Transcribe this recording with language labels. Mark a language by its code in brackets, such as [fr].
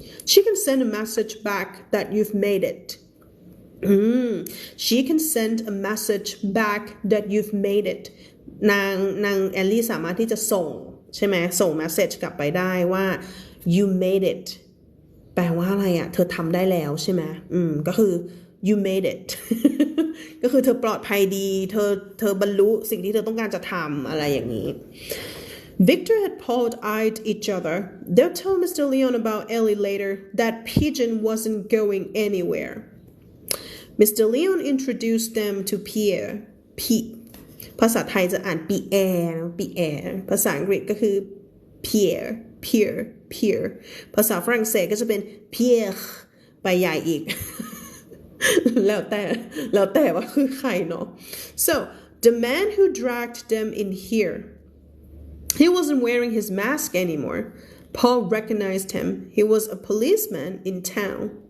[en] She can send a message back that you've made it. She can send a message back that you've made it. [th] นางแอลลี่สามารถที่จะส่งใช่ไหมส่ง message กลับไปได้ว่า [en] You made it [th] แปลว่าอะไรเธอทำได้แล้วใช่ไหมก็คือ [en] you made it [th] ก็คือเธอปลอดภัยดีเธอบรรลุสิ่งที่เธอต้องการจะทำอะไรอย่างนี้ [en] Victor had Paul eyed each other they'll tell Mr. Leon about Ellie later that pigeon wasn't going anywhere Mr. Leon introduced them to Pierre [th] ภาษาไทยจะอ่าน Pierre ภาษาอังกฤษก็คือ Pierre ภาษาฝรั่งเศสก็จะเป็น Pierre ไปใหญ่อีก แล้วแต่ว่าคือใครเนาะ [en] so the man who dragged them in here he wasn't wearing his mask anymore Paul recognized him he was a policeman in town